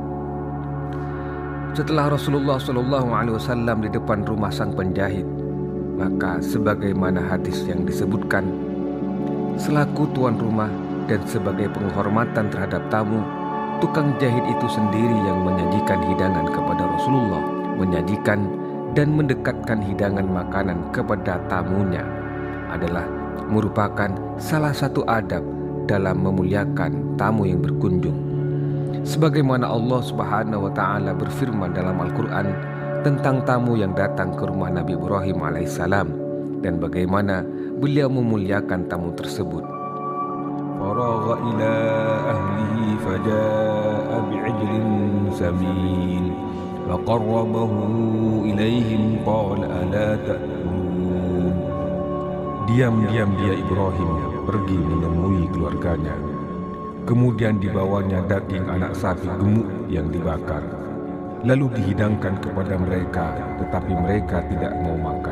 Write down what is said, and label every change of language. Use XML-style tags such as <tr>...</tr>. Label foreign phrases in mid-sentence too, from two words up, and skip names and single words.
<id>Setelah Rasulullah SAW di depan rumah sang penjahit, maka sebagaimana hadis yang disebutkan, selaku tuan rumah dan sebagai penghormatan terhadap tamu, tukang jahit itu sendiri yang menyajikan hidangan kepada Rasulullah, menyajikan dan mendekatkan hidangan makanan kepada tamunya adalah merupakan salah satu adab dalam memuliakan tamu yang berkunjung. Sebagaimana Allah</id> <ar>سبحانه وتعالى</ar> <id>berfirman dalam Al-Qur'an tentang tamu yang datang ke rumah Nabi Ibrahim alaihissalam dan bagaimana beliau memuliakan tamu tersebut.</id> <ar>فراغ إلى أهله فجاء بعجل سمين فقربه إليهم قال ألا تأكلون.</ar> <id>Diam-diam dia Ibrahim pergi menemui keluarganya. Kemudian dibawanya daging anak sapi gemuk yang dibakar, lalu dihidangkan kepada mereka, tetapi mereka tidak mau makan.</id>